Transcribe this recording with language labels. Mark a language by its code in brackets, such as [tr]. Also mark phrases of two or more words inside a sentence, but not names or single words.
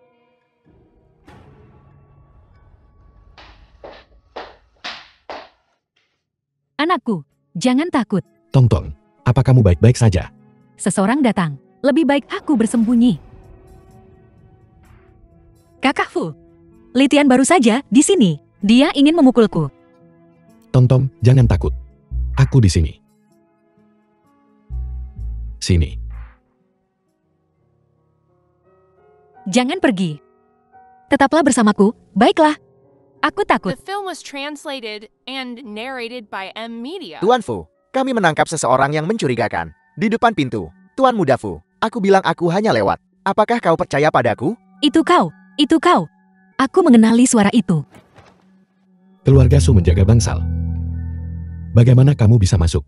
[id] Anakku, jangan takut. Tong-tong, apa kamu baik-baik saja? Seseorang datang. Lebih baik aku bersembunyi. Kakak Fu, Litian baru saja di sini. Dia ingin memukulku. Tong-tong, jangan takut. Aku di sini. Sini. Jangan pergi. Tetaplah bersamaku, baiklah. Aku takut. [en] The film was translated and narrated by M Media. [id] Tuan Fu, kami menangkap seseorang yang mencurigakan. Di depan pintu. Tuan Muda Fu, aku bilang aku hanya lewat. Apakah kau percaya padaku? Itu kau, itu kau. Aku mengenali suara itu. Keluarga Su menjaga bangsal. Bagaimana kamu bisa masuk?